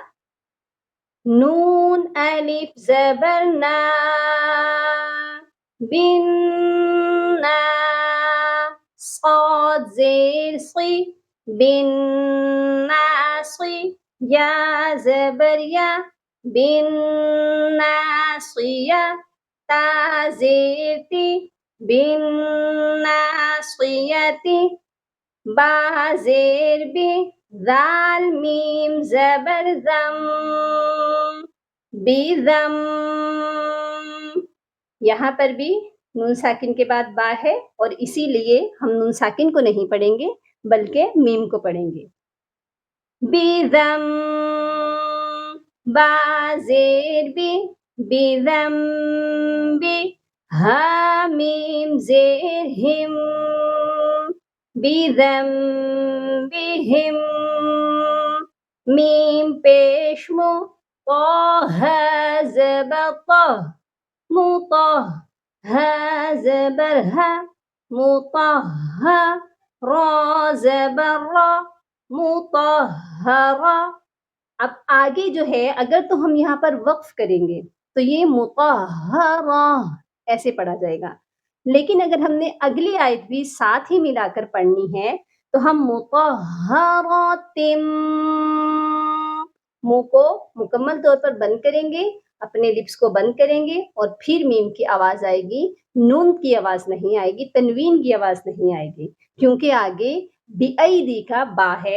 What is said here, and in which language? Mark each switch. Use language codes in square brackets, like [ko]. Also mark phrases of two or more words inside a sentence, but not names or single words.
[ur] نون الف زبر نا، بن نا، صاد زیر صی، بن ناصی، یا زبر یا، بن ناصیہ، تا زیر تی، بن ناصیتی، با زیر بی، ذال میم زبر زم، بیزم. یہاں پر بھی نون ساکن کے بعد با ہے اور اسی لیے ہم نون ساکن کو نہیں پڑھیں گے بلکہ میم کو پڑھیں گے. بیزم، با زیر بی، بیزم بی، ہا میم زیر ہم، بیزم بہم، میم پیش مو، طه زبر طه، مطه، ها زبر ها، مطهّ، را زبر را، مطهّرا. اب آگے جو ہے اگر تو ہم یہاں پر وقف کریں گے تو یہ مطہرہ ایسے پڑھا جائے گا، لیکن اگر ہم نے اگلی آیت بھی ساتھ ہی ملا کر پڑھنی ہے تو ہم مطہراتم، منہ کو مکمل طور پر بند کریں گے، اپنے لپس کو بند کریں گے اور پھر میم کی آواز آئے گی، نون کی آواز نہیں آئے گی، تنوین کی آواز نہیں آئے گی کیونکہ آگے بِأَيْدِی کا با ہے.